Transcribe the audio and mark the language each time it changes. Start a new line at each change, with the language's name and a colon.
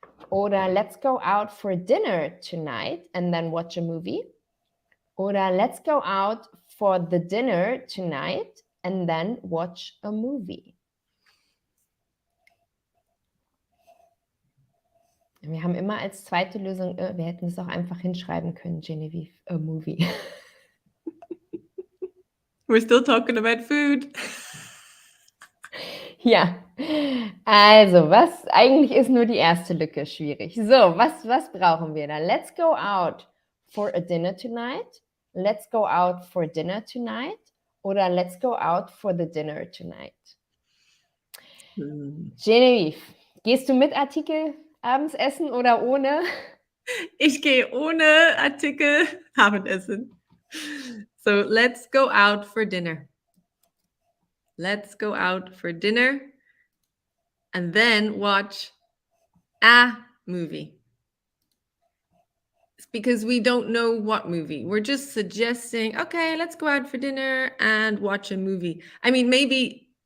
German: Oder
English: let's go out for dinner tonight and then watch a movie.
German: Oder
English: let's go out for the dinner tonight and then watch a movie.
German: Wir haben immer als zweite Lösung, wir hätten es auch einfach hinschreiben können, Genevieve,
English: a movie. We're still talking about food.
German: Ja, also eigentlich ist nur die erste Lücke schwierig. So, was brauchen wir da?
English: Let's go out for a dinner tonight. Let's go out for dinner tonight.
German: Oder
English: let's go out for the dinner tonight.
German: Genevieve, gehst du mit Artikel abends essen oder ohne? Ich gehe ohne Artikel Abendessen.
English: So let's go out for dinner. Let's go out for dinner and then watch a movie. It's because we don't know what movie. We're just suggesting, okay, let's go out for dinner and watch a movie. I mean, maybe